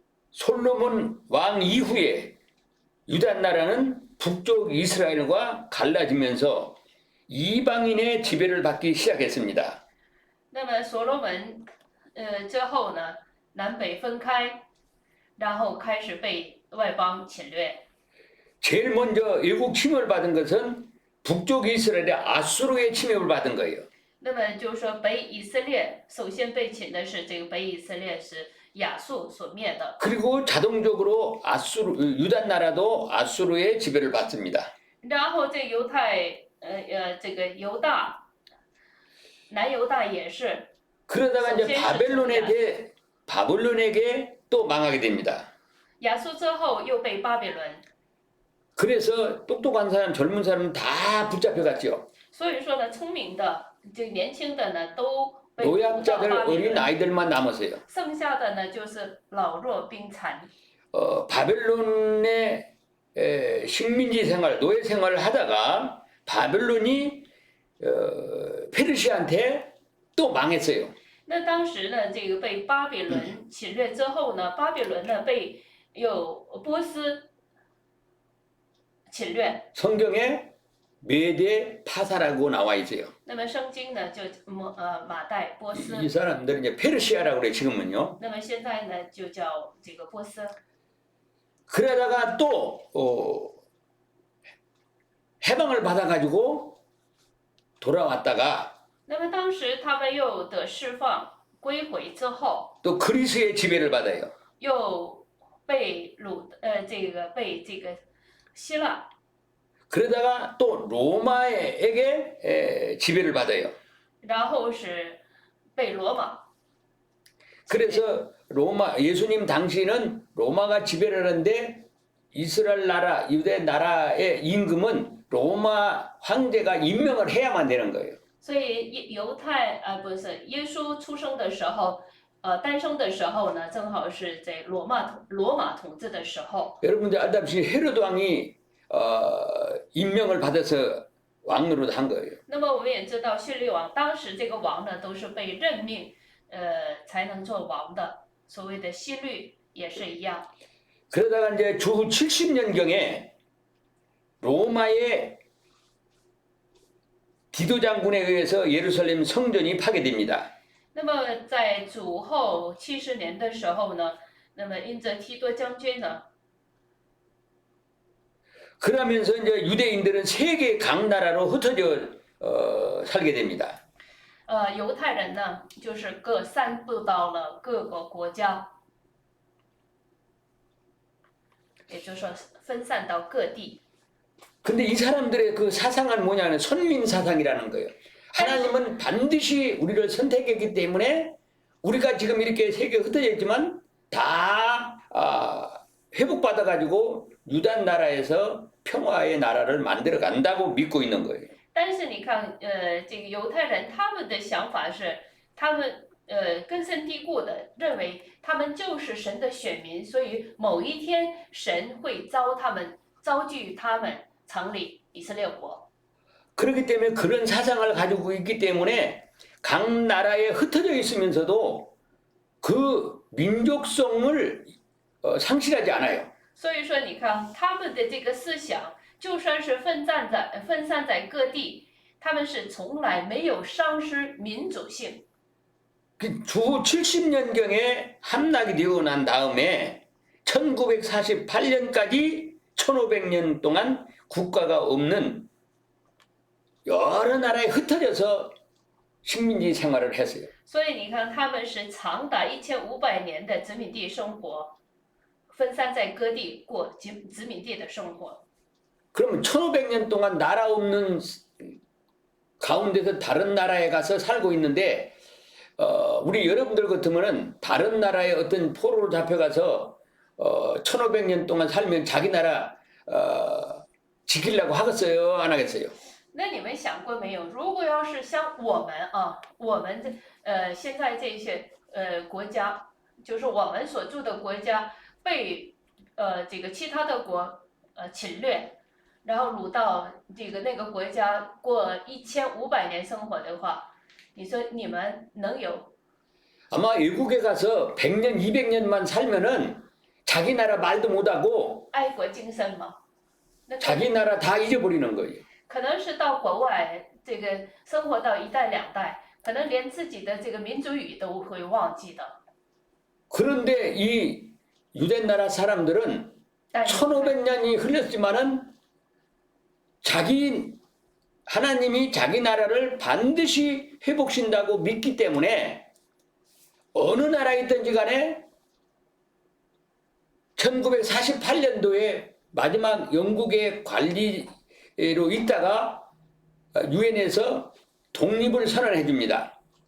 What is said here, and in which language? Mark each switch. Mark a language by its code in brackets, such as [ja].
[ko] 솔로몬 왕 이후에 유다 나라는 북쪽 이스라엘과 갈라지면서 이방인의 지배를 받기 시작했습니다. [zh] 那么所罗门之后呢，南北分开，然后开始被外邦侵略。 [ko] 제일 먼저 외국 침입을 받은 것은 북쪽 이스라엘의 아수르의 침입을 받은 거예요. [zh] 那么就是说，北以色列首先被侵的是这个北以色列是亚述所灭的， [ko] 그리고 자동적으로 유다 나라도 아수르의 지배를 받습니다. [zh] 然后这犹太这个南犹大也是， [ko] 그러다가 이제 [zh] 首先是 [ko] 바벨론에게 또 망하게 됩니다. [zh] 亚述之后又被巴比伦， [ko] 그래서 똑똑한 사람, 젊은 사람 다 붙잡혀갔죠. [zh] 所以说呢，聪明的这年轻的呢都被掳到 [ko] 노약자들, [zh] 巴比 [ko] 어린 [zh] 伦， [ko] 아이들만 남았어요. [zh] 剩下的呢就是老弱病残。 [ko] 바벨론의 식민지 생활, 노예 생활을 하다가 바벨론이 페르시아한테 또 망했어요. [zh] 那当时呢，这个被巴比伦侵略之后呢，巴比伦呢被波斯侵略。 [ko] 성경에 메대 파사라고 나와 있어요. [zh] 那么圣经呢就马代波斯， [ko] 이 사람들은 이제 페르시아라고 그래 지금은요. [zh] 那么现在呢就叫这个波斯。 [ko] 그러다가 또 해방을 받아가지고 돌아왔다가 [zh] 那么当时他们又得释放归回之后， [ko] 또 그리스의 지배를 받아요. [zh] 又被被这个希腊， [ko] 그러다가 또 로마에게 지배를 받아요. [zh] 然后是被罗马。 [ko] 그래서 로마 예수님 당시는 로마가 지배를 하는데 이스라엘 나라 유대 나라의 임금은 로마 황제가 임명을 해야만 되는 거예요. [zh] 所以犹太不是耶稣出生的时候，诞生的时候呢，正好是在罗马统治的时候。 [ko] 여러분들 알다시피 헤로드 왕이 임명을 받아서 왕으로 한 거예요. [zh] 那么我们也知道，叙利王当时这个王呢，都是被任命，才能做王的。所谓的希律也是一样。 [ko] 그러다가 이제 주후 70년경에 로마의 디도 장군에 의해서 예루살렘 성전이 파괴됩니다. [zh] 那么在主后70年的时候呢，那么因着提多将军呢， [ko] 그러면서 이제 유대인들은 세계 각 나라로 흩어져 살게 됩니다. [zh] 犹太人呢，就是各散布到了各个国家，也就是说分散到各地。 [ko] 근데 이 사람들의 그 사상은 뭐냐면 선민 사상이라는 거예요. 하나님은 반드시 우리를 선택했기 때문에 우리가 지금 이렇게 세계에 흩어져 있지만 다 회복받아 가지고 유다 나라에서 평화의 나라를 만들어 간다고 믿고 있는 거예요. [zh] 但是你看，这个犹太人他们的想法是，他们根深蒂固的认为他们就是神的选民，所以某一天神会召聚他们成立以色列国。 [ko] 그렇기 때문에 그런 사상을 가지고 있기 때문에 각 나라에 흩어져 있으면서도 그 민족성을 상실하지 않아요. [zh] 所以说，你看他们的这个思想，就算是分散在各地，他们是从来没有丧失民主性。 [ko] 주후 70년경에 함락이 되고 난 다음에 1948년까지 1500년 동안 국가가 없는 여러 나라에 흩어져서 식민지 생활을 했어요. [zh] 所以你看，他们是长达1500年的殖民地生活，分散在各地过殖民地的生活。 [ko] 그러면 1500년 동안 나라 없는 가운데서 다른 나라에 가서 살고 있는데 우리 여러분들 같으면은 다른 나라에 어떤 포로로 잡혀가서 1500년 동안 살면 자기 나라 지키려고 하겠어요? 안 하겠어요? [zh] 那你们想过没有？如果要是像我们现在这些国家，就是我们所住的国家被这个其他的国侵略，然后掳到那个国家过1500年生活的话，你说你们能有？ [ko] 아마 외국에 가서 100년, 200년만 살면은 자기 나라 말도 못하고 [zh] 爱国精神吗？那 [ko] 자기 나라 다 잊어버리는 거예요. [zh] 可能是到国外这个生活到1代2代，可能连自己的这个民族语都会忘记的。 [ko] 그런데 이 유대 나라 사람들은 [zh] 但是 [ko] 1500년이 흘렸지만은 하나님이 자기 나라를 반드시 회복신다고 믿기 때문에 어느 나라에 있든지 간에 1948년도에 마지막 영국의 관리로 있다가 유엔에서 독립을 선언해 줍니다.